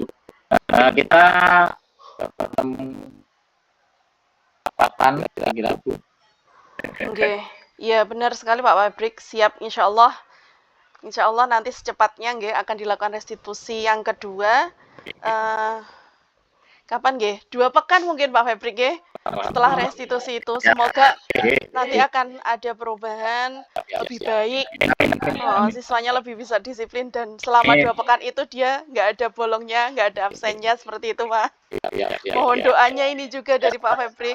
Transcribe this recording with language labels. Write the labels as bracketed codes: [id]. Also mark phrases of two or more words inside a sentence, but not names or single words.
[id] Kita bertemu kapan kira-kira, Bu? Oke, ya benar sekali Pak Febrik. Siap, [ar] insya Allah [id] nanti secepatnya nggih akan dilakukan restitusi yang kedua. Kapan nggih? 2 pekan mungkin Pak Febrik nggih. Setelah restitusi itu semoga nanti akan ada perubahan lebih baik. Siswanya lebih bisa disiplin dan selama 2 pekan itu dia nggak ada bolongnya, nggak ada absennya seperti itu Pak. Mohon doanya ini juga dari Pak Febrik.